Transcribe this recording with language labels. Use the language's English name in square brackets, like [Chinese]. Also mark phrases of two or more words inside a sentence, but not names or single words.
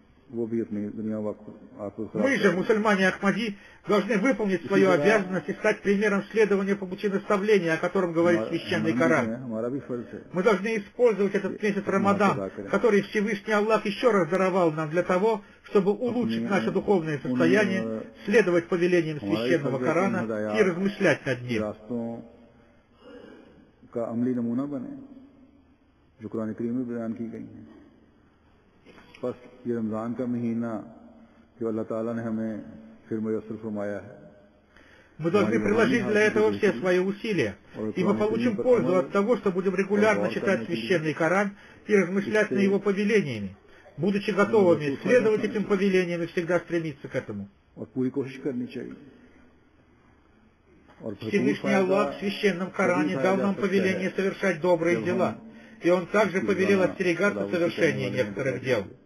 [Russian] Мы же, мусульмане Ахмади, должны выполнить свою обязанность и стать примером следования по пути наставления, о котором говорит Священный Коран. Мы должны использовать этот месяц Рамадан, который Всевышний Аллах еще раз даровал нам для того, чтобы улучшить наше духовное состояние, следовать повелениям Священного Корана и размышлять над ним. [Urdu] بس یہ رمضان کا مہینہ جو اللہ تعالیٰ نے ہمیں پھر میسر فرمایا ہے. [Russian] Мы должны приложить для этого все свои усилия, и мы получим пользу от того, что будем регулярно читать Священный Коран и размышлять над его повелениями, будучи готовыми следовать этим повелениям и всегда стремиться к этому. Всевышний Аллах в Священном Коране дал нам повеление совершать добрые дела, и Он также повелел остерегаться совершения некоторых дел.